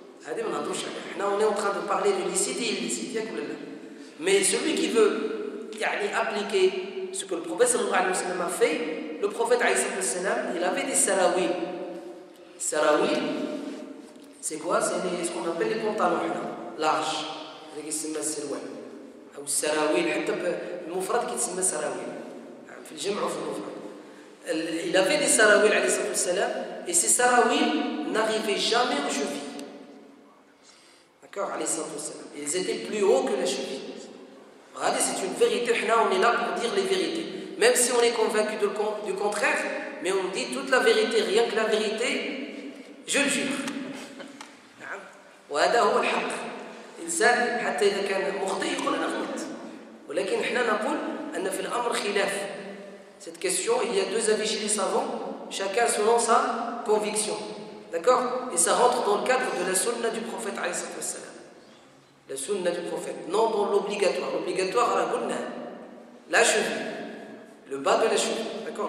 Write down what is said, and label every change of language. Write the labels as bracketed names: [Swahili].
[French] On est en train de parler de licite et illicite. Mais celui qui veut appliquer ce que le prophète sallallahu alayhi wa sallam a fait, le prophète alayhi wa sallam, il avait des sarawil. Sarawil, c'est quoi? C'est ce qu'on appelle les pantalons larges. [Arabic] اللي كيسمى السروال او السراويل حتى بالمفرد كيتسمى سراويل في الجمع وفي المفرد. [French] Il avait des sarawil alayhi salam et ces sarawil n'arrivaient jamais aux chevilles. D'accord, alayhi salam. Ils étaient plus hauts que la cheville. Regardez, c'est une vérité. On est là pour dire les vérités. Même si on est convaincu du contraire, mais on dit toute la vérité, rien que la vérité, je le jure. [Arabic] وهذا هو الحق. إنسان حتى إذا كان مخطئ يقول أنا غلط. ولكن إحنا نقول أن في الأمر خلاف. [French] Cette question, il y a deux avis chez les savants, chacun selon sa conviction. D'accord? Et ça rentre dans le cadre de la sunna du prophète alayhi salam. La sunna du prophète, non dans l'obligatoire. L'obligatoire, la cheville, le bas de la cheville. D'accord?